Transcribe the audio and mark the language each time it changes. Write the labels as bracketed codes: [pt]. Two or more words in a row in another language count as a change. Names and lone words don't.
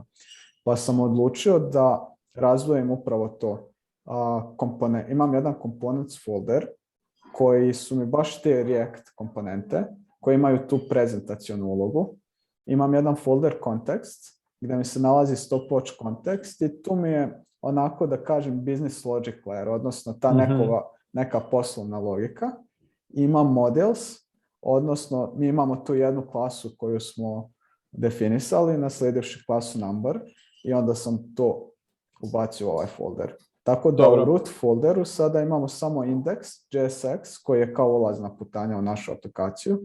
[bs] Pa sam odlučio da razdvojim upravo to. Imam jedan [en] components folder [bs] koji su mi baš te React komponente koji imaju tu prezentacionu ulogu. Imam jedan [en] folder context [bs] gdje mi se nalazi [en] stopwatch context [bs] i tu mi je onako da kažem [en] business logic layer, [bs] odnosno ta neka poslovna logika. Imam models, odnosno mi imamo tu jednu klasu koju smo definisali, naslijedivši klasu number i onda sam to ubacio u ovaj folder. Tako da u root folderu sada imamo samo index JSX koji je kao ulazna putanja u našu aplikaciju.